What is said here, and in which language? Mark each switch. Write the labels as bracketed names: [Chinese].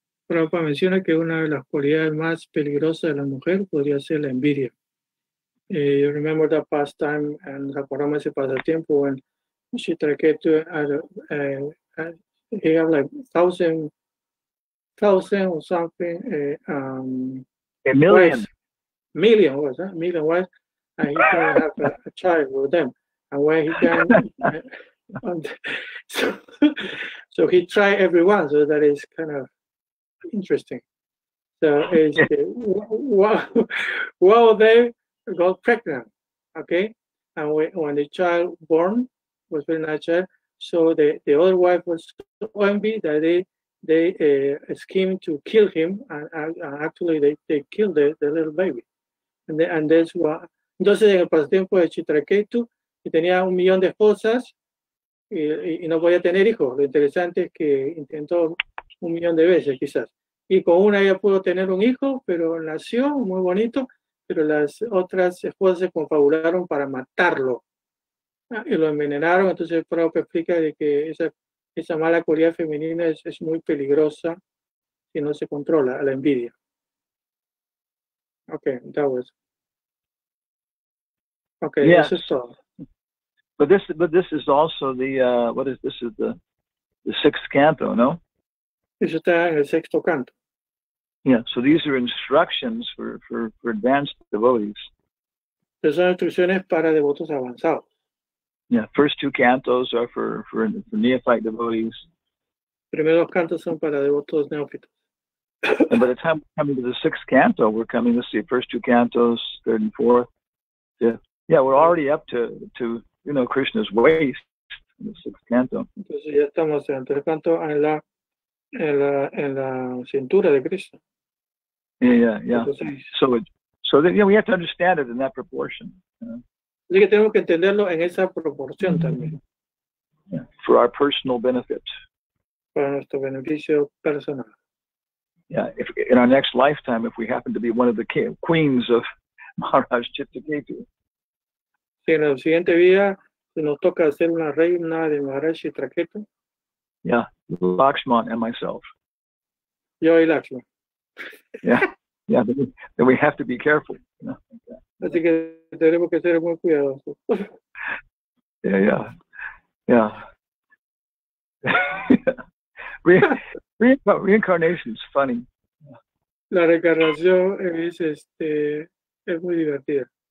[Spanish] Prabhupada menciona que una de las cualidades más peligrosas de la mujer podría ser la envidia. [English] You remember that pastime, and [Spanish] recordamos ese pasatiempo [English] when Chitraketu he had like 1,000 or something. A million. Million wives, and he can have a child with them. And when he can, so he tried everyone. So that is kind of interesting. So one of them got pregnant, okay, and when the child born was very natural, so the other wife was so envious that they schemed to kill him, and actually they killed the little baby, and that's what. [Spanish] Entonces en el pasatiempo de Chitraketu, que tenía 1,000,000 de esposas y no podía tener hijos. Lo interesante es que intentó 1,000,000 de veces quizás. Y con una ella pudo tener un hijo, pero nació muy bonito, pero las otras esposas se confabularon para matarlo. Y lo envenenaron. Entonces el Prabhupada explica de que esa mala cualidad femenina es muy peligrosa si no se controla, la envidia. [English] Okay, that was. Okay, yes. [Spanish] Eso es todo. [English] But this is also the what is this? Is the 6th canto, no? [Spanish] Eso está en el 6º canto. [English] Yeah, so these are instructions for advanced devotees. [Spanish] Esas son instrucciones para devotos avanzados. [English] Yeah, first two cantos are for neophyte devotees. [Spanish] Primeros cantos son para devotos neófitos. [English] And by the time we're coming to the sixth canto, we're coming to see first two cantos, third and fourth. Yeah, we're already up to Krishna's waist in the sixth canto. [Spanish] Entonces ya estamos en el tercer canto en la cintura de Krishna. [English] Yeah. [Spanish] Entonces, [English] So that, we have to understand it in that proportion. [Spanish] así que tenemos que entenderlo en esa proporción también. [English] Yeah, for our personal benefit. [Spanish] Para nuestro beneficio personal. [English] Yeah, if in our next lifetime, if we happen to be one of the queens of Maharaj Chitraketu. [Spanish] Si en la siguiente vida nos toca ser una reina de Maharaj Chitraketu. [English] Yeah, Lakshman and myself. [Spanish] Yo y Lakshman. [English] Yeah, then we have to be careful. [Spanish] Así que tenemos que ser muy cuidadosos. [English] Yeah. Reincarnation is funny. [Spanish] La reencarnación es muy divertida.